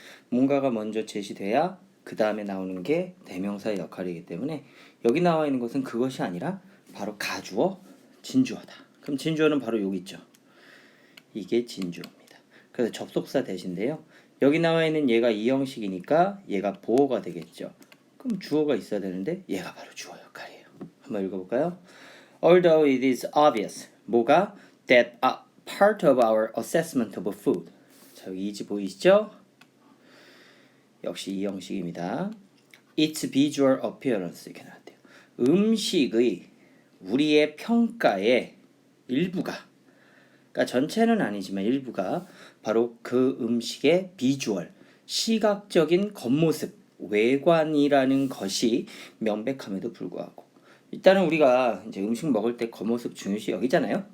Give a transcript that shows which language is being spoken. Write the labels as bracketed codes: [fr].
[ko] 뭔가가 먼저 제시돼야 그 다음에 나오는 게 대명사의 역할이기 때문에 여기 나와 있는 것은 그것이 아니라 바로 가주어, 진주어다. 그럼 진주어는 바로 여기 있죠. 이게 진주어입니다. 그래서 접속사 대신데요. 여기 나와 있는 얘가 이 형식이니까 얘가 보어가 되겠죠. 그럼 주어가 있어야 되는데 얘가 바로 주어 역할이에요. 한번 읽어볼까요? [en] Although it is obvious, [ko] 뭐가? [en] That a part of our assessment of food. [ko] 자, 여기 이지 보이시죠? 역시 이 형식입니다. [en] Its visual appearance [ko] 이렇게 나왔대요. 음식의 우리의 평가의 일부가, 그러니까 전체는 아니지만 일부가 바로 그 음식의 비주얼, 시각적인 겉모습, 외관이라는 것이 명백함에도 불구하고 일단은 우리가 이제 음식 먹을 때 겉모습 중요시 여기잖아요.